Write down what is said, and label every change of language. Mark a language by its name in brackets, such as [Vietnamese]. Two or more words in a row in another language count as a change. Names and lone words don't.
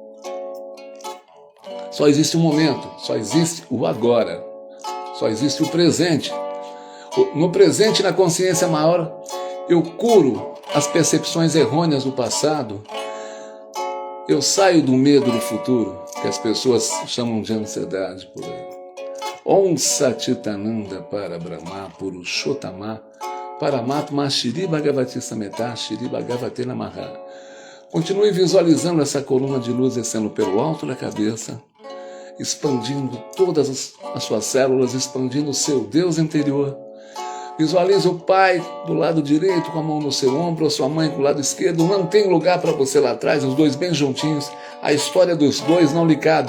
[Portuguese] Só existe um momento, só existe o agora, só existe o presente. No presente, na consciência maior, eu curo as percepções errôneas do passado. Eu saio do medo do futuro, que as pessoas chamam de ansiedade por aí. [Sanskrit] ॐ सच्चिदानन्द परब्रह्म पुरुषोत्तम परमात्मा श्री भगवती समेत श्री भगवती नमः. [Portuguese] Continue visualizando essa coluna de luz descendo pelo alto da cabeça, expandindo todas as suas células, expandindo o seu Deus interior. Visualize o pai do lado direito com a mão no seu ombro, a sua mãe com o lado esquerdo. Não tem lugar para você lá atrás, os dois bem juntinhos. A história dos dois não lhe cabe.